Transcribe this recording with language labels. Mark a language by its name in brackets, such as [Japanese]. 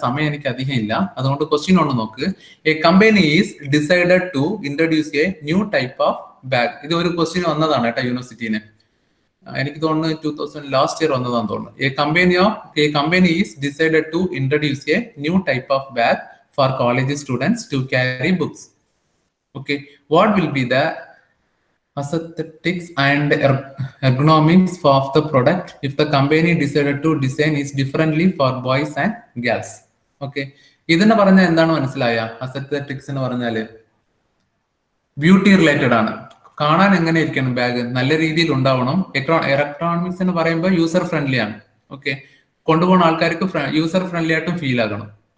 [Malayalam] സമയം എനിക്ക് അധികം ഇല്ല, അതുകൊണ്ട് ക്വസ്റ്റ്യൻ ഒന്ന് നോക്ക്. [English] A company is decided to introduce a new type of bag. [Malayalam] ഇത് ഒരു ക്വസ്റ്റ്യൻ വന്നതാണ് കേട്ടോ യൂണിവേഴ്സിറ്റിന്. എനിക്ക് തോന്നുന്നു 2000 ലാസ്റ്റ് ഇയർ വന്നതാന്ന് തോന്നുന്നു. [English] A company is decided to introduce a new type of bag for college students to carry books. Okay, what will be the aesthetics and ergonomics of the product if the company decided to design is differently for boys and girls. [Malayalam] Okay, ഇതിന് പറഞ്ഞ എന്താണ് മനസ്സിലായ? അസെത്തറ്റിക്സ് എന്ന് പറഞ്ഞാല് beauty related ആണ്. കാണാൻ എങ്ങനെ ഇരിക്കണം ബാഗ്? നല്ല രീതിയിൽ ഉണ്ടാവണം. ഇലക്ട്രോണിക്സ് എന്ന് പറയുമ്പോൾ യൂസർ ഫ്രണ്ട്ലി ആണ്. ഓക്കെ, കൊണ്ടുപോകുന്ന ആൾക്കാർക്ക് യൂസർ ഫ്രണ്ട്ലി ആയിട്ടും ഫീൽ ആകണം.